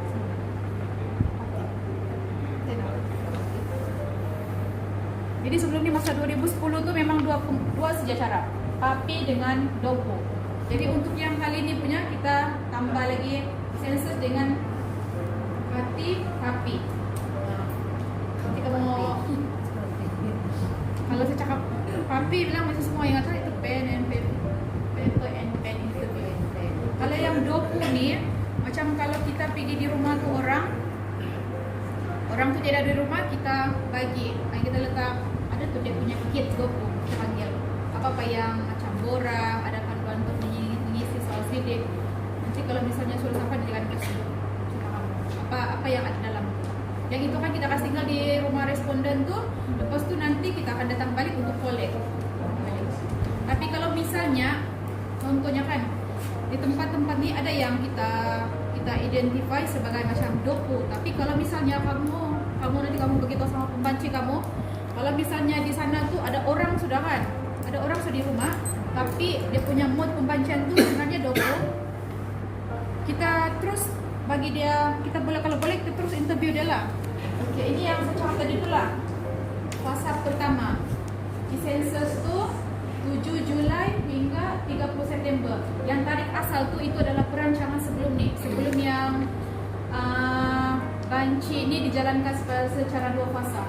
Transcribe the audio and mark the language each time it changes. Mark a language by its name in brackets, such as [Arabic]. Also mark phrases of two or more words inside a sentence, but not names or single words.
[Malay] Jadi sebelum ni masa 2010 tu memang dua saja cara, papi dengan doku. Jadi untuk yang kali ni punya kita tambah lagi sensus dengan papi. Nanti kalau saya cakap papi bilang macam semua yang atas itu [English] pen and paper and pen interview. [Malay] Kalau yang doku ni macam kalau kita pergi di rumah tu orang tu tidak ada di rumah, kita bagi, kita letak ada tu dia punya kit doku, kita panggil apa yang macam borang, ada panduan untuk mengisi soal sidik. Nanti kalau misalnya sudah sampai dia akan kasih apa apa yang ada dalam itu. Yang itu kan kita kasih tinggal di rumah responden tuh, lepas tuh nanti kita akan datang balik untuk collect. Tapi kalau misalnya contohnya kan di tempat-tempat ini ada yang kita identify sebagai macam doku. Tapi kalau misalnya kamu nanti kamu begitu sama pembanci kamu, kalau misalnya di sana tuh ada orang sudah kan, ada orang sudah di rumah, tapi dia punya mood pembancian tuh sebenarnya doku. Kita terus bagi dia, kita boleh kalau boleh kita terus interview dia lah. Oke, ini yang secara tadi dulu lah. Fasa pertama di sensus tuh 7 Julai hingga 30 September. Yang tarik asal tuh itu adalah perancangan sebelum yang banci ini dijalankan secara 2 fasa.